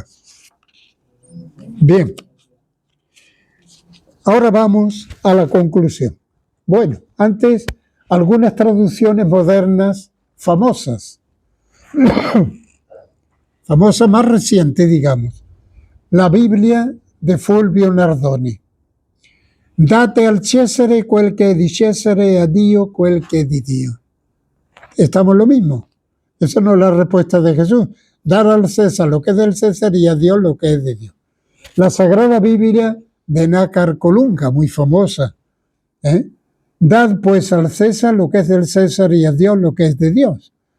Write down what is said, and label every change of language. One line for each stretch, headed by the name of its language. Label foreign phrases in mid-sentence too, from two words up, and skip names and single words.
Spanish: Bien, ahora vamos a la conclusión. Bueno, antes algunas traducciones modernas famosas, famosas más recientes, digamos. la Biblia de Fulvio Nardoni.
Italian: Date al Cesare quel che è di Cesare e a Dio quel che è di Dio.
Spanish: Estamos lo mismo. Esa no es la respuesta de Jesús. Dar al César lo que es del César y a Dios lo que es de Dios. La Sagrada Biblia de Nácar Colunga, muy famosa. Dad pues al César lo que es del César y a Dios lo que es de Dios.